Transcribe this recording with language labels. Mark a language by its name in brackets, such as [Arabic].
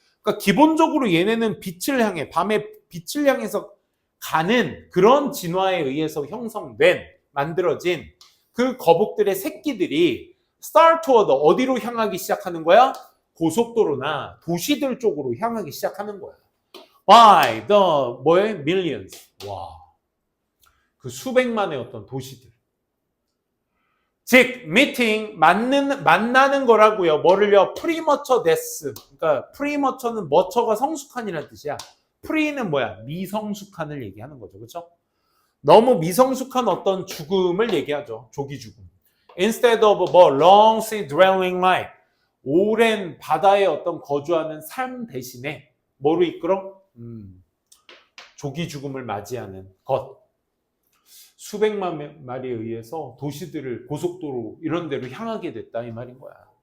[Korean] 그러니까 기본적으로 얘네는 빛을 향해, 밤에 빛을 향해서 가는 그런 진화에 의해서 만들어진 그 거북들의 새끼들이 start toward, 어디로 향하기 시작하는 거야? 고속도로나 도시들 쪽으로 향하기 시작하는 거야. [English] by the 뭐에 millions. [Korean] 와, 그 수백만의 어떤 도시들. 즉 meeting 만나는 거라고요. 뭐를요? 프리머처 데스. 그러니까 프리머처는 머처가 성숙한이라는 뜻이야. 프리는 뭐야? 미성숙한을 얘기하는 거죠. 그렇죠? 너무 미성숙한 어떤 죽음을 얘기하죠. 조기 죽음. [English] Instead of 뭐 long sea dwelling life. [Korean] 오랜 바다에 어떤 거주하는 삶 대신에 뭐로 이끌어? 조기 죽음을 맞이하는 것. 수백만 마리에 의해서 도시들을 고속도로 이런 데로 향하게 됐다 이 말인 거야.